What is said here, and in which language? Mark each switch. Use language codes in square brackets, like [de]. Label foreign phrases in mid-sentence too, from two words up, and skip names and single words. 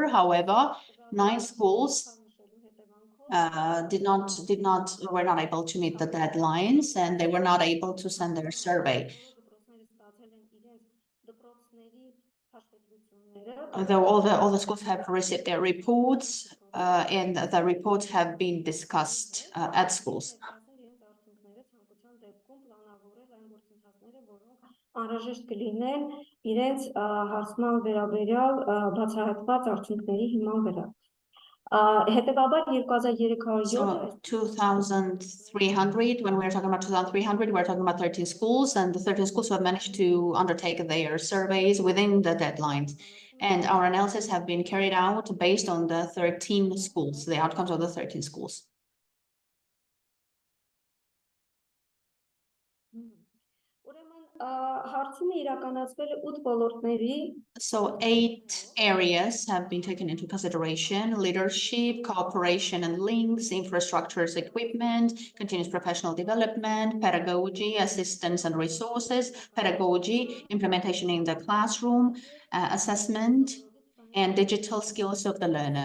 [en] However, 9 schools were not able to meet the deadlines, and they were not able to send their survey. Although all the schools have received their reports, and the reports have been discussed at schools. [hy] Անհրաժեշտ կլինեն իրենց հարցման վերաբերյալ բացահայտված արդյունքների հիման վրա։ Հետևաբար 2307-ը [en] So 2,300, when we're talking about 2,300, we're talking about 13 schools, and the 13 schools have managed to undertake their surveys within the deadlines. And our analysis have been carried out based on the 13 schools, the outcomes of the 13 schools. [hy] Ուրեմն հարցումը իրականացվել է 8 ոլորտների [en] So 8 areas have been taken into consideration: leadership, cooperation and links, infrastructures, equipment, continuous professional development, pedagogy, assistance and resources, pedagogy, implementation in the classroom, assessment, and digital skills of the learner.